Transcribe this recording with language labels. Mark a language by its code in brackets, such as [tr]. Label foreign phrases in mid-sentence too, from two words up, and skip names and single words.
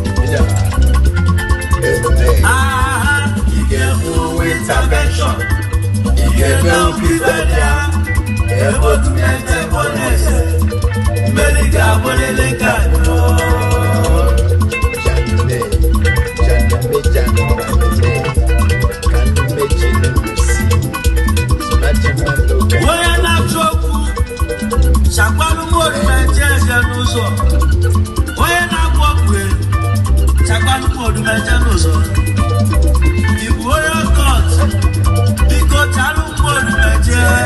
[en] Yeah. Amen. [ig] Aha, ị ga-ebu ụwa intervention. Ị ga-eme obi ibe dị ya. Ebe otu na-ete bụ na-eze. Mmeri ga-abụrịrị ka anyị. Jana me, jana me, jana me, me. Jana me, jana me, see. Simachina no. Onye na-achụ okwu, chakwanụ m olu na-eje eje n'ụzọ. Onye na-agwọ ọgwụ, chakwanụ m olu na-eje n'ụzọ. Ị bụ onye ọkọt, biko chalụ m olu na-eje.